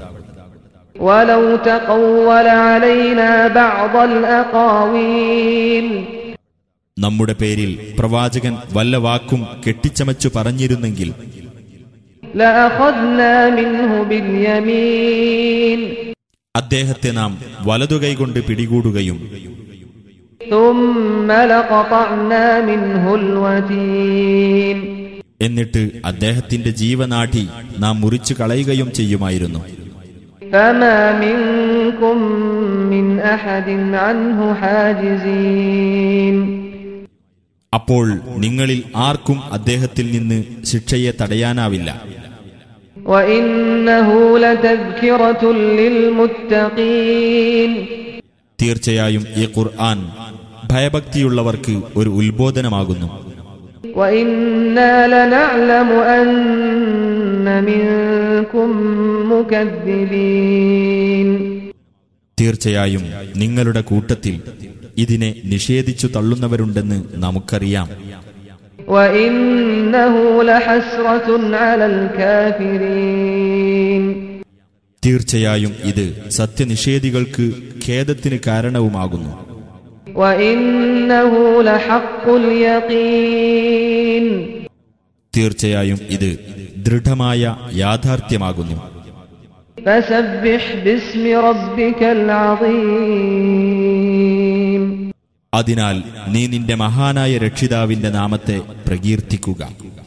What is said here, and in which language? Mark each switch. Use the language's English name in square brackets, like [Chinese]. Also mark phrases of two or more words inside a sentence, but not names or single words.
[Arabic] ولو تقول علينا بعض الأقاويل. [Malayalam] നമ്മുടെ പേരിൽ പ്രവാചകൻ വല്ല വാക്കും കെട്ടിച്ചമച്ചു പറഞ്ഞിരുന്നെങ്കിൽ [Arabic] لأخذنا منه باليمين. [Malayalam] അദ്ദേഹത്തെ നാം വലതുകൈകൊണ്ട് പിടികൂടുകയും [Arabic] ثم لقطعنا منه الوتين [Malayalam] എന്നിട്ട് അദ്ദേഹത്തിന്റെ ജീവനാഡി നാം മുറിച്ചു കളയുകയും ചെയ്യുമായിരുന്നു. [Arabic] فما منكم من أحد عنه حاجزين [Malayalam] അപ്പോൾ നിങ്ങളിൽ ആർക്കും അദ്ദേഹത്തിൽ നിന്ന് ശിക്ഷയെ തടയാനാവില്ല. [Arabic] وإنه لتذكرة للمتقين [Malayalam] തീർച്ചയായും ഈ ഖുർആൻ ഭയഭക്തിയുള്ളവർക്ക് ഒരു ഉത്ബോധനമാകുന്നു. [Arabic] وإنا لنعلم أن منكم مكذبين [Malayalam] തീർച്ചയായും നിങ്ങളുടെ കൂട്ടത്തിൽ ഇതിനെ നിഷേധിച്ചു തള്ളുന്നവരുണ്ടെന്ന് നമുക്കറിയാം. [Arabic] وإنه لحسرة على الكافرين [Malayalam] തീർച്ചയായും ഇത് സത്യനിഷേധികൾക്ക് ഖേദത്തിന് കാരണവുമാകുന്നു. [Arabic] وإنه لحق اليقين [Malayalam] തീർച്ചയായും ഇത് ദൃഢമായ യാഥാർത്ഥ്യമാകുന്നു. [Arabic] فسبح باسم ربك العظيم [Malayalam] അതിനാൽ നീ നിന്റെ മഹാനായ രക്ഷിതാവിന്റെ നാമത്തെ പ്രകീർത്തിക്കുക.